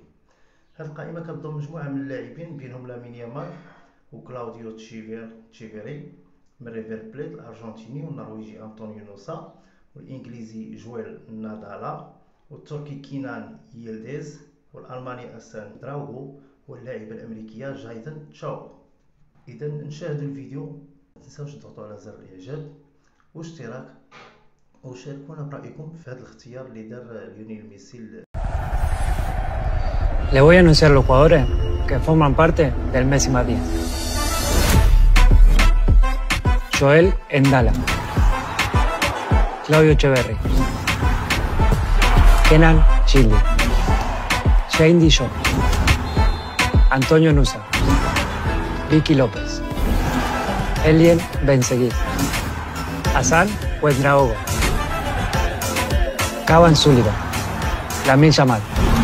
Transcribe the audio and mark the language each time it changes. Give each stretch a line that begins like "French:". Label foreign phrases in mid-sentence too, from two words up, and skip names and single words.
Arabic: هذه القائمة كتضم مجموعة من اللاعبين بينهم لامين يامال وكلاوديو تشيفيري من ريفير بليت الأرجنتيني، والنرويجي أنطونيو نوسا، والإنجليزي جويل نادالا، والتركي كينان ييلديز، والألماني أسان دراوغو، واللاعبة الأمريكية جايدن تشاو. إذا نشاهدوا الفيديو، متنساوش تضغطوا على زر الإعجاب واشتراك وشاركونا برأيكم في هذا الاختيار اللي دار ليونيل ميسي.
Spanish: Le voy a anunciar a los jugadores que forman parte del Messi más 10. Joel Endala, Claudio Echeverri, Kenan Childi, Shane Dillon, Antonio Nusa, Vicky López, Elien Benseguir, Hassan Ouedraogo, Caban Sullivan, Lamine Yamal.